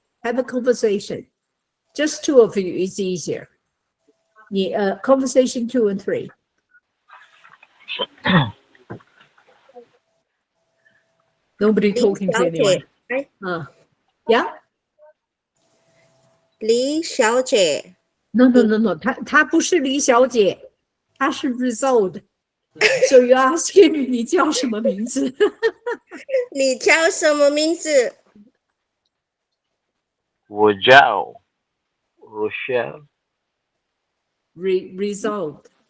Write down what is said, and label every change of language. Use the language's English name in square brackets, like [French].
[English] Have a conversation. Just 2 of you is easier. Conversation 2 and 3. Nobody talking to anyone. Yeah? [Chinese] 李小姐 No. 她不是李小姐，她是 result. [English] So you ask him [Chinese] 你叫什么名字？你叫什么名字？我叫 Rochelle， [English] Result.